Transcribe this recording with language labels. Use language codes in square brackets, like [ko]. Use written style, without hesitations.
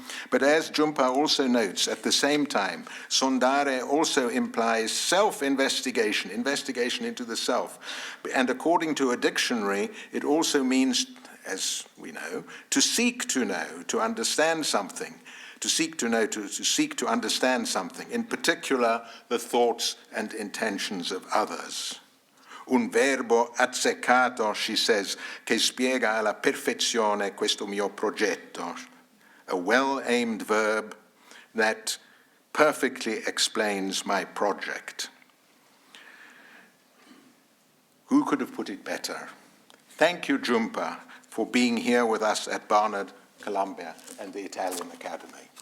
[en] But as Jhumpa also notes, at the same time, sondare also implies self-investigation, investigation into the self. And according to a dictionary, it also means, as we know, to seek to know, to understand something. To seek to know, to seek to understand something, in particular the thoughts and intentions of others. [it] Un verbo azzeccato, [en] she says, [it] che spiega alla perfezione questo mio progetto. [en] A well-aimed verb that perfectly explains my project. Who could have put it better? Thank you, Jhumpa, for being here with us at Barnard, Columbia, and the Italian Academy.